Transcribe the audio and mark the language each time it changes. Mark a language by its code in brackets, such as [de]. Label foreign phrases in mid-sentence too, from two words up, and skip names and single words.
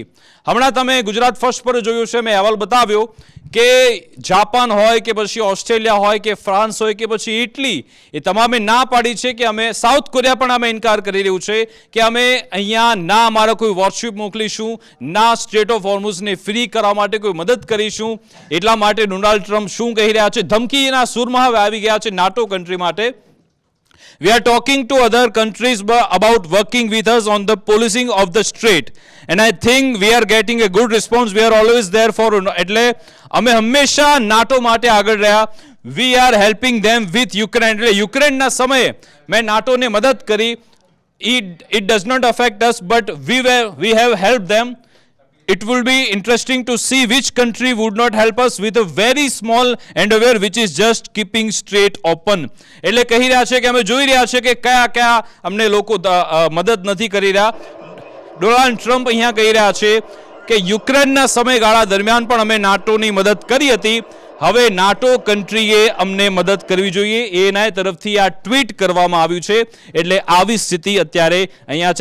[gu] હમણાં તમે ગુજરાત ફર્સ્ટ પર જોયું છે, મેં અહેવાલ બતાવ્યો કે જાપાન હોય કે પછી ઓસ્ટ્રેલિયા હોય કે ફ્રાન્સ હોય કે પછી ઇટલી, એ તમામે ના પાડી છે કે અમે, સાઉથ કોરિયા પણ અમે ઇનકાર કરી રહ્યું છે કે અમે અહીંયા ના અમારા કોઈ વોરશિપ મોકલીશું, ના સ્ટ્રેટ ઓફ હોર્મુઝને ફ્રી કરવા માટે કોઈ મદદ કરીશું. એટલા માટે ડોનાલ્ડ ટ્રમ્પ શું કહી રહ્યા છે? ધમકીના સૂરમાં હવે આવી ગયા છે નાટો કન્ટ્રી માટે. [en] We are talking to other countries about working with us on the policing of the strait, and I think we are getting a good response. We are always there for, [gu] એટલે અમે હંમેશા નાટો માટે આગળ રહ્યા. [en] We are helping them with Ukraine. [gu] એટલે યુક્રેનના સમયે મેં નાટોને મદદ કરી. [en] It does not affect us, but we have helped them. It will be interesting to see which country would not help us with a very small endeavor which is just keeping strait open. [gu] એટલે કહી રહ્યા છે કે અમે જોઈ રહ્યા છે કે કયા કયા અમને લોકો મદદ નથી કરી રહ્યા. ડોનાલ્ડ ટ્રમ્પ અહીંયા કહી રહ્યા છે કે યુક્રેનના સમયગાળા દરમિયાન પણ અમે નાટોની મદદ કરી હતી, હવે નાટો કન્ટ્રીએ અમને મદદ કરવી જોઈએ. એના તરફથી આ ટ્વીટ કરવામાં આવ્યું છે. એટલે આવી સ્થિતિ અત્યારે અહીંયા છે.